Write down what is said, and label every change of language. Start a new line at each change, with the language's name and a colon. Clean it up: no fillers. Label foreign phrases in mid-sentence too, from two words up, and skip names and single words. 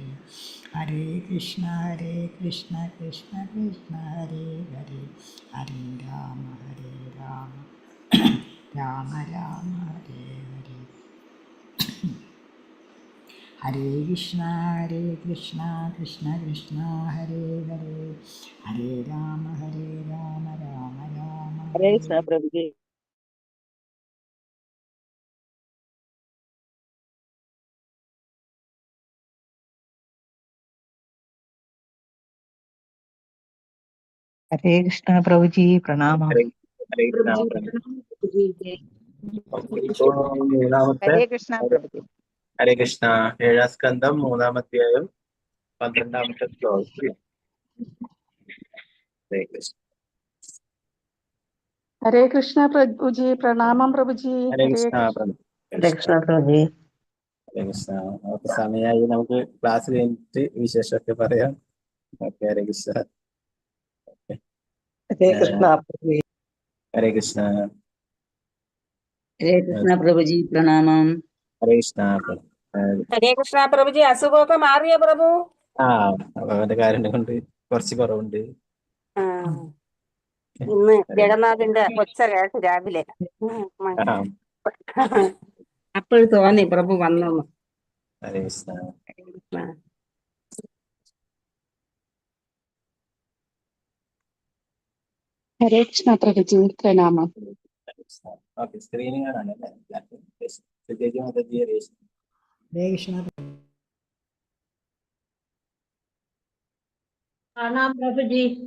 Sanskrit: हरे कृष्ण कृष्ण कृष्ण हरे हरे हरे राम राम राम हरे हरे. हरे कृष्ण कृष्ण कृष्ण हरे हरे हरे राम राम राम, Hare Hare.
Hindi: Krishna Prabhuji. हरे कृष्ण प्रभु जी प्रणाम। हरे कृष्ण हरे कृष्ण प्रभुजी.
Malayalam: ഹരേ കൃഷ്ണ. ഏഴാം സ്കന്ധം 3-ാം അധ്യായം 12-ാമത്തെ ശ്ലോകം. ഹരേ കൃഷ്ണ.
Hindi: हरे कृष्णा प्रभु जी प्रणामम प्रभु जी।
Malayalam: ഹരേ കൃഷ്ണ.
Hindi: हरे कृष्ण प्रभु जी।
Malayalam: ഹരേ കൃഷ്ണ. നമുക്ക് സമയമായി, നമുക്ക് ക്ലാസ് കഴിഞ്ഞിട്ട് വിശേഷമൊക്കെ പറയാം. ഓക്കെ. ഹരേ കൃഷ്ണ.
Hindi: हरे कृष्ण प्रभु जी।
Malayalam: ഹരേ കൃഷ്ണ.
Hindi: हरे कृष्ण प्रभु जी प्रणामम।
Malayalam: ഹരേ കൃഷ്ണ. ഹരേ കൃഷ്ണ പ്രഭുജി. അസുഖമൊക്കെ മാറിയ പ്രഭു? അവന്റെ കാര്യം കൊണ്ട് കുറച്ച് കുറവുണ്ട്. ഇന്ന് ജഗന്നാഥിന്റെ കൊച്ച കേട്ട് രാവിലെ അപ്പോൾ തോന്നി പ്രഭു വന്നു. ഹരേ കൃഷ്ണ.
Hindi: हरे कृष्णा प्रभु जी प्रणामम।
Malayalam: ഓക്കെ. സ്ക്രീനിങ് കാണാനല്ലേ?
Hindi: हरे कृष्ण. प्रणाम प्रभु जी।